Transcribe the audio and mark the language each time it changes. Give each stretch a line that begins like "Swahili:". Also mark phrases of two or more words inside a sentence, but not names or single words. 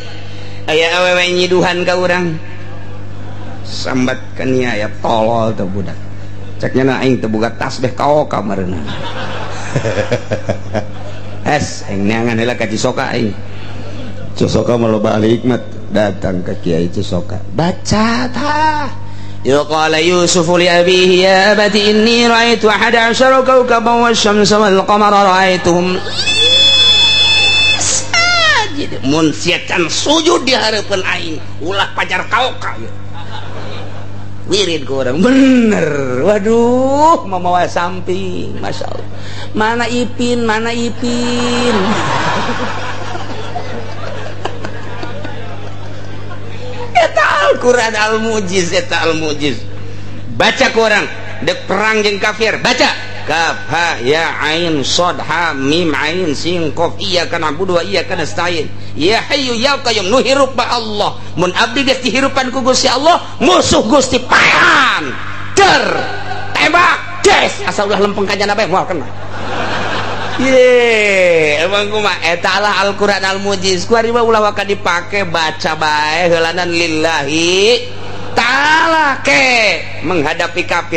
Sundanese: Aya awewe nyiduhan ka urang. Sambat kan ieu aya tolol teh budak. Ceknya na aing teu boga tasbih kao kamarna. Es aing neangan heula ka Cisoka aing. Cisoka mah loba ahli hikmat datang ke Kiai Cisoka. Baca tah.
Arabic: يا قال يوسف لأبيه يا أبت إني رأيت 11 كوكبا والشمس والقمر رأيتهم ساجد.
Sundanese: Mun siatan sujud di hareupeun aing ulah pajar kaoka ya. Wirid ku orang bener. Waduh mamawa samping
Arabic: ما شاء الله.
Sundanese: Mana Ipin eta Al-Quran al-mujiz, eta al-mujiz. Baca ku orang dek perang jeung kafir, baca
Arabic: كاف ها يا عين صاد حا ميم عين سين قاف إياك نعبد وإياك نستعين يا حي يا قيوم
Sundanese: nu hirup ba Allah mun abdi geus dihirupan ku Gusti Allah musuh Gusti paehan ter tembak des asa ulah lempeng ka jana bae moal kena ye emang kumaha eta lah Al-Qur'an al-mujiz ku ari mah ulah waka dipake baca bae heulanan
Arabic: لله تعالى
Sundanese: ke menghadapi kafir.